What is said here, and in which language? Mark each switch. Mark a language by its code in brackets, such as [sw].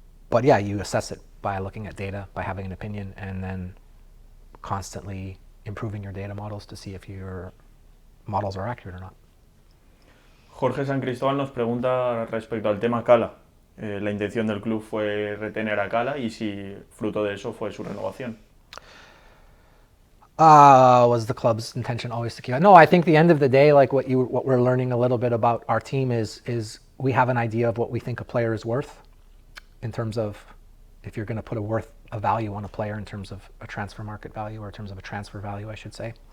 [en] But yeah, you assess it by looking at data, by having an opinion, and then constantly improving your data models to see if your models are accurate or not. [es] Jorge San Cristóbal nos pregunta respecto al tema Cala. La intención del club fue retener a Cala y si fruto de eso fue su renovación. [en] Was the club's intention always to keep it? No, I think the end of the day, like what we're learning a little bit about our team is we have an idea of what we think a player is worth in terms of if you're going to put a value on a player in terms of a transfer market value or in terms of a transfer value, I should say.